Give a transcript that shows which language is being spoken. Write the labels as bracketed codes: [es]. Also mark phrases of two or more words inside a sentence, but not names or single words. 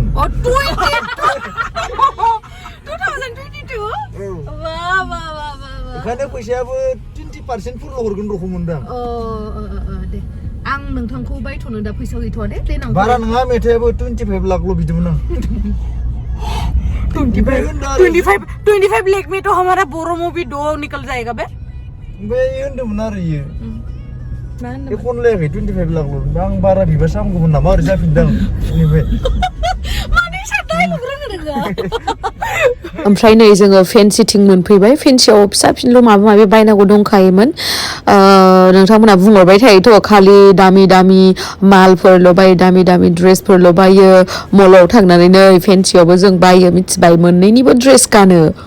[brx] अ 2022 वाह ओंखायनो फैसायाबो 20% फुरल' हरगोन रखम मोनदां दे आं नोंथांखौ बायथ'नो दा फैसा गैथ'वा दे देनां बारा नङा मेथाइयाबो 25 लाखल' बिदोंमोन आं [hi] 25 लाख में तो हमारा बोरो मूवी 2 निकल जाएगा बे [brx] बे होनदोंमोन आरो इयो बे खनलायाखै 25 लाखल' आं बारा बिबासो हामगौमोन नामा ओरै जाफिनदों बेनिफ्राय ओमफ्राय नै जोङो फेन्सिथिं मोनफैबाय फेन्सियाव फिसा फिनल' माबा माबि बायनांगौ दंखायोमोन नोंथांमोना बुंहरबाय थायोथ' खालि दामि मालफोरल' बायो दामि ड्रेसफोरल' बायो मलाव थांनानै नै फेन्सियावबो जों बायो मिथिबाय मोननैनिबो ड्रेस गानो